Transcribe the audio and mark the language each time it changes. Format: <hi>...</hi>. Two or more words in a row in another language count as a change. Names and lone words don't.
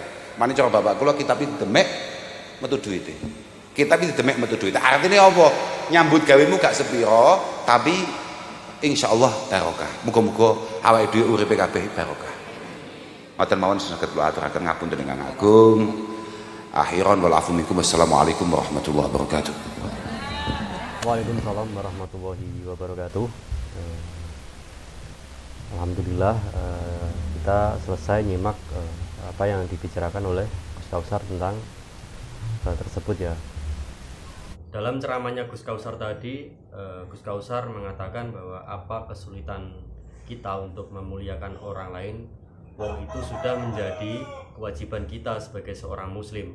<jv>Mane cara bapak kula kitab iki demek metu duwite. Kitab iki demek metu duwite. Artinya apa? Nyambut gawemu gak sepiro, tapi insyaallah barokah. Muga-muga awake dhewe uripe kabeh barokah. Matur mawon saged kula aturaken ngapunten ingkang agung.</jv> <ar>آخرا والعفو منكم. السلام عليكم ورحمة الله وبركاته. وعليكم السلام ورحمة الله وبركاته.</ar> <id>Alhamdulillah kita selesai nyimak apa yang dibicarakan oleh Gus Kausar tentang hal tersebut ya. Dalam ceramahnya Gus Kausar tadi, Gus Kausar mengatakan bahwa apa kesulitan kita untuk memuliakan orang lain, wong itu sudah menjadi kewajiban kita sebagai seorang muslim.</id>